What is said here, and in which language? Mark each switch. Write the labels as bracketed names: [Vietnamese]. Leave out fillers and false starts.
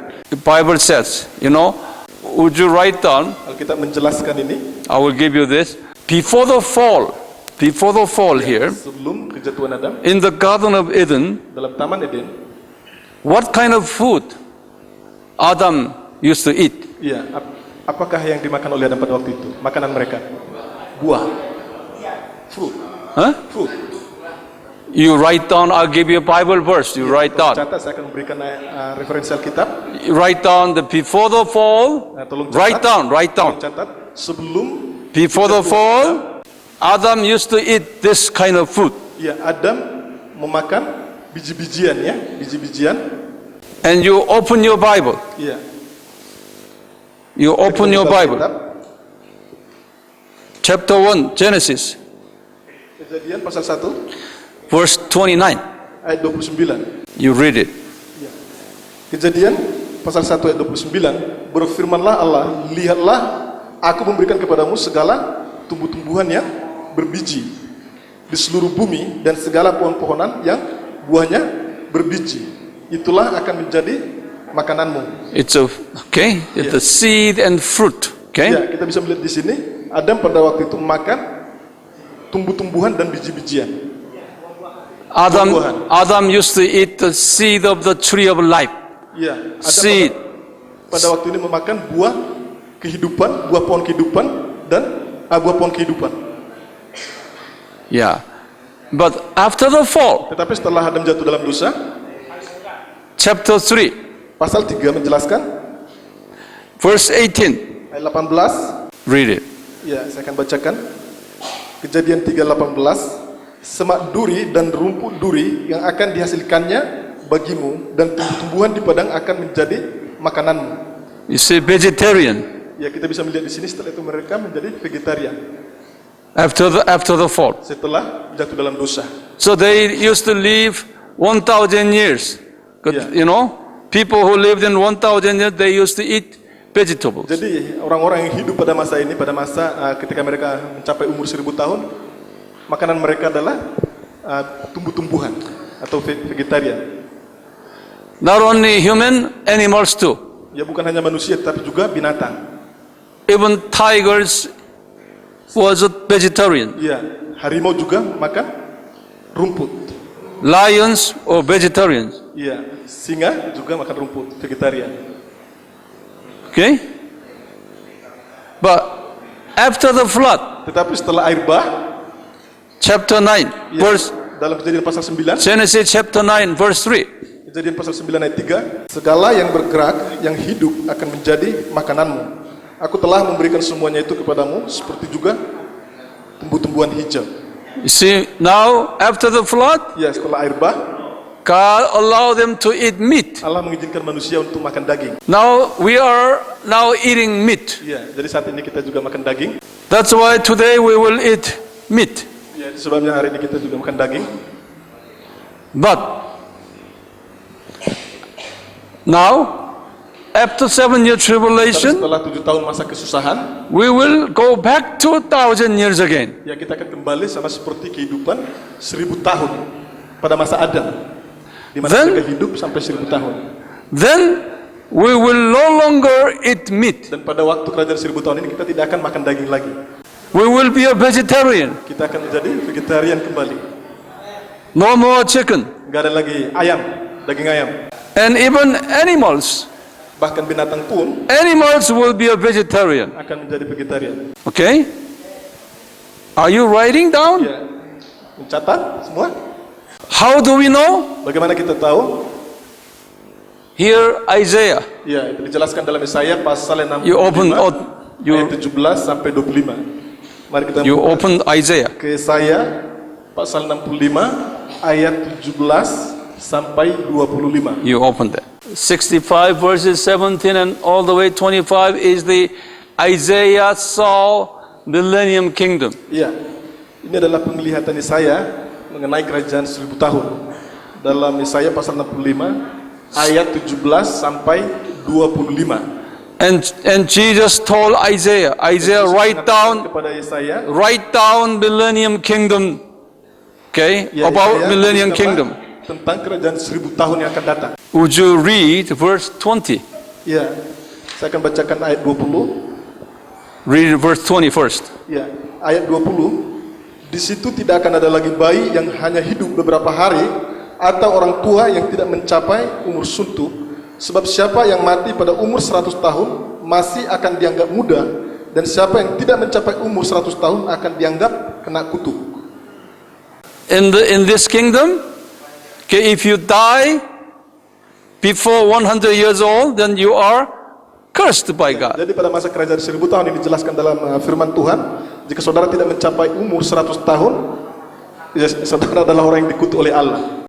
[English] The Bible says, would you write down? [Indonesian] Alkitab menjelaskan ini. [English] I will give you this. Before the fall here, [Indonesian] Sebelum kejatuhan Adam [English] in the Garden of Eden, [Indonesian] dalam Taman Eden, [English] what kind of food Adam used to eat? [Indonesian] ya, apakah yang dimakan oleh Adam pada waktu itu? Makanan mereka, buah, fruit. Huh? [English] Fruit. You write down, I'll give you a Bible verse. You write down. [Indonesian] Catat, saya akan memberikan referensi Alkitab. [English] You write down the before the fall. [Indonesian] Tolong [English] Write down. [Indonesian] Catat, sebelum [English] Before the fall, Adam used to eat this kind of food. [Indonesian] ya Adam memakan biji-bijian, ya, biji-bijian. [English] And you open your Bible. [Indonesian] Ya. [English] You open your Bible. [Indonesian] Alkitab, [English] Chapter 1, Genesis, [Indonesian] Kejadian pasal 1 [English] verse 29. [Indonesian] ayat 29. [English] You read it. [Indonesian] Kejadian pasal 1 ayat 29, berfirmanlah Allah, lihatlah aku memberikan kepadamu segala tumbuh-tumbuhan yang berbiji di seluruh bumi dan segala pohon-pohonan yang buahnya berbiji. Itulah akan menjadi makananmu. [English] It's a seed and fruit. Okay? [Indonesian] Ya, kita bisa melihat di sini Adam pada waktu itu makan tumbuh-tumbuhan dan biji-bijian. [English] Adam used to eat the seed of the tree of life. [Indonesian] Ya, Adam [English] Seed. [Indonesian] pada waktu ini memakan buah kehidupan, buah pohon kehidupan dan buah pohon kehidupan. [English] Yeah. But after the fall, [Indonesian] Tetapi setelah Adam jatuh dalam dosa, [English] chapter 3, [Indonesian] pasal 3 menjelaskan [English] verse 18. [Indonesian] ayat 18. [English] Read it. [Indonesian] Ya, saya akan bacakan. Kejadian 3:18. Semak duri dan rumput duri yang akan dihasilkannya bagimu dan tumbuh-tumbuhan di padang akan menjadi makananmu. [English] You see, vegetarian [Indonesian] Ya, kita bisa melihat di sini setelah itu mereka menjadi vegetarian [English] after the fall. [Indonesian] setelah jatuh dalam dosa. [English] So they used to live 1,000 years. Yeah. People who lived in 1,000 years, they used to eat vegetables. [Indonesian] Jadi orang-orang yang hidup pada masa ini, pada masa ketika mereka mencapai umur 1000 tahun, makanan mereka adalah tumbuh-tumbuhan atau vegetarian. [English] Not only human, animals too. [Indonesian] Ya, bukan hanya manusia tapi juga binatang. [English] Even tigers was a vegetarian. [Indonesian] Ya, harimau juga makan rumput. [English] Lions or vegetarians. [Indonesian] Ya, singa juga makan rumput, vegetarian. [English] Okay? But after the flood, [Indonesian] Tetapi setelah air bah, [English] chapter 9, [Indonesian] Ya, [English] verse [Indonesian] dalam Kejadian pasal 9, [English] Genesis chapter 9, verse 3. [Indonesian] Kejadian pasal 9 ayat 3, segala yang bergerak, yang hidup akan menjadi makananmu. Aku telah memberikan semuanya itu kepadamu, seperti juga tumbuh-tumbuhan hijau. [English] You see, now after the flood, [Indonesian] Ya, setelah air bah, [English] God allowed them to eat meat. [Indonesian] Allah mengizinkan manusia untuk makan daging. [English] Now we are now eating meat. [Indonesian] Ya, jadi saat ini kita juga makan daging. [English] That's why today we will eat meat. [Indonesian] Ya, sebabnya hari ini kita juga makan daging. [English] But now, after 7-year [Indonesian] Tapi [English] tribulation, [Indonesian] setelah 7 tahun masa kesusahan, [English] we will go back 2,000 years again. [Indonesian] ya kita akan kembali sama seperti kehidupan 1000 tahun pada masa Adam, di mana [English] Then- [Indonesian] mereka hidup sampai 1000 tahun. [English] Then we will no longer eat meat. [Indonesian] Dan pada waktu kerajaan 1000 tahun ini kita tidak akan makan daging lagi. [English] We will be a vegetarian. [Indonesian] Kita akan menjadi vegetarian kembali. [English] No more chicken. [Indonesian] Gak ada lagi ayam, daging ayam. [English] And even animals. [Indonesian] Bahkan binatang pun [English] Animals will be a vegetarian. [Indonesian] akan menjadi vegetarian. [English] Okay? Are you writing down? [Indonesian] Ya, mencatat semua. [English] How do we know? [Indonesian] Bagaimana kita tahu? [English] Here, Isaiah. [Indonesian] Ya, itu dijelaskan dalam Yesaya pasal 65 [English] You open, [Indonesian] ayat 17 sampai 25. Mari kita [English] you [Indonesian] buka [English] open Isaiah. [Indonesian] ke Yesaya pasal 65 ayat 17 sampai 25. [English] You open that. 65 verses 17 and all the way 25 is the Isaiah saw millennium kingdom. [Indonesian] Iya, ini adalah penglihatan Yesaya mengenai kerajaan 1000 tahun. Dalam Yesaya pasal 65 ayat 17 sampai 25. [English] And Jesus told Isaiah, [Indonesian] Yesus [English] write down [Indonesian] kepada Yesaya, [English] millennium kingdom. Okay? [Indonesian] ya, [English] About [Indonesian] Yesaya, [English] millennium [Indonesian] tuliskanlah [English] kingdom. [Indonesian] tentang kerajaan 1000 tahun yang akan datang. [English] Would you read verse 20? [Indonesian] Ya, saya akan bacakan ayat 20. [English] Read verse 20 first. [Indonesian] Ya, ayat 20. Di situ tidak akan ada lagi bayi yang hanya hidup beberapa hari atau orang tua yang tidak mencapai umur suntuk, sebab siapa yang mati pada umur 100 tahun masih akan dianggap muda, dan siapa yang tidak mencapai umur 100 tahun akan dianggap kena kutuk. [English] In this kingdom, okay, if you die before 100 years old, then you are cursed by God. [Indonesian] Jadi pada masa kerajaan 1000 tahun ini dijelaskan dalam firman Tuhan, jika saudara tidak mencapai umur 100 tahun, ya, saudara adalah orang yang dikutuk oleh Allah.